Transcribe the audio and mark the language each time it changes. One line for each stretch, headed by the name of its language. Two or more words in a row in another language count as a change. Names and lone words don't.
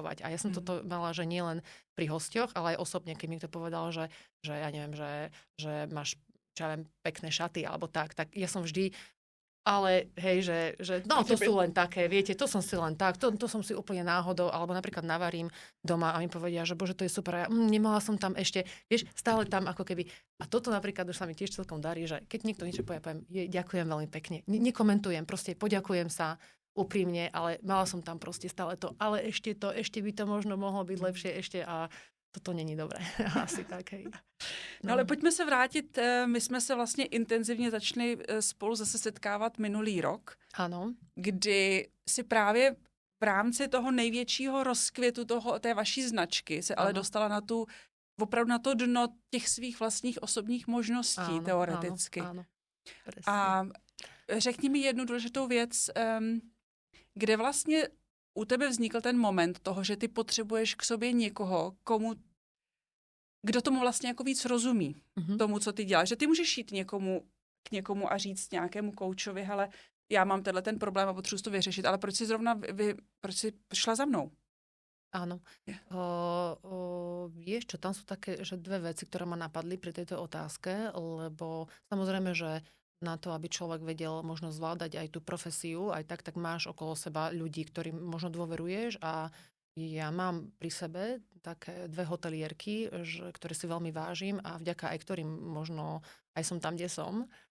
Slovak: A ja som toto mala, že nie len pri hosťoch, ale aj osobne, keď mi to povedal, že ja neviem, že máš čo ja viem, pekné šaty alebo tak ja som vždy ale hej, že no to sú len také, viete, to som si len tak, to som si úplne náhodou, alebo napríklad navarím doma a mi povedia, že bože, to je super, ja nemala som tam ešte, vieš, stále tam ako keby. A toto napríklad už sa mi tiež celkom darí, že keď niekto niečo poviem, ďakujem veľmi pekne, nekomentujem, proste poďakujem sa úprimne, ale mala som tam proste stále to, ale ešte by to možno mohlo byť lepšie ešte a toto není dobré. Asi tak, hej.
Czech: No ale pojďme se vrátit. My jsme se vlastně intenzivně začali spolu zase setkávat minulý rok. Ano. Kdy si právě v rámci toho největšího rozkvětu té vaší značky se ale dostala na opravdu na to dno těch svých vlastních osobních možností, teoreticky. Ano. A řekni mi jednu důležitou věc, kde vlastně u tebe vznikl ten moment toho, že ty potřebuješ k sobě někoho, kdo tomu vlastně jako víc rozumí, tomu, co ty děláš. Že ty můžeš jít k někomu a říct nějakému koučovi, hele, já mám ten problém a potřebuji to vyřešit, ale proč jsi šla za mnou?
Slovak: Áno. Vieš čo, tam sú také, že dve veci, ktoré ma napadli pri tejto otázke, lebo samozrejme, že na to, aby človek vedel možno zvládať aj tú profesiu, aj tak máš okolo seba ľudí, ktorým možno dôveruješ a ja mám pri sebe také dve hotelierky, ktoré si veľmi vážim a vďaka aj ktorým možno aj som tam, kde som,